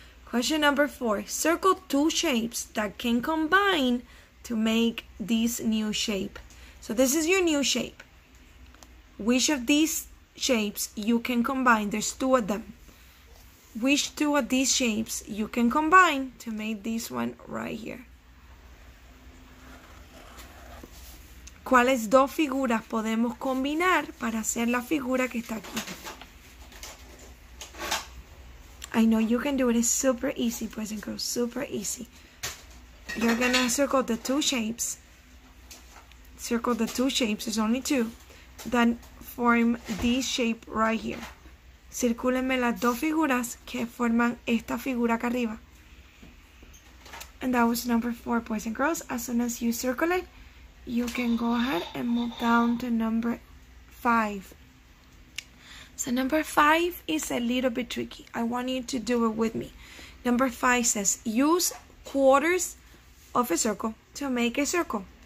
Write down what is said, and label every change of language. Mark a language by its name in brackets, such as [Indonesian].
[English] Question number 4. Circle 2 shapes that can combine to make this new shape. So this is your new shape. Which of these shapes you can combine? There's 2 of them. Which 2 of these shapes you can combine to make this one right here? [Spanish] ¿Cuáles 2 figuras podemos combinar para hacer la figura que está aquí? [English] I know you can do it. It's super easy, boys and girls. Super easy. You're gonna circle the 2 shapes. Circle the 2 shapes. There's only 2. That form this shape right here. [Spanish] Circúlenme las 2 figuras que forman esta figura acá arriba. [English] And that was number 4, boys and girls. As soon as you circle it, you can go ahead and move down to number 5. So number 5 is a little bit tricky. I want you to do it with me. Number 5 says, use quarters of a circle to make a circle.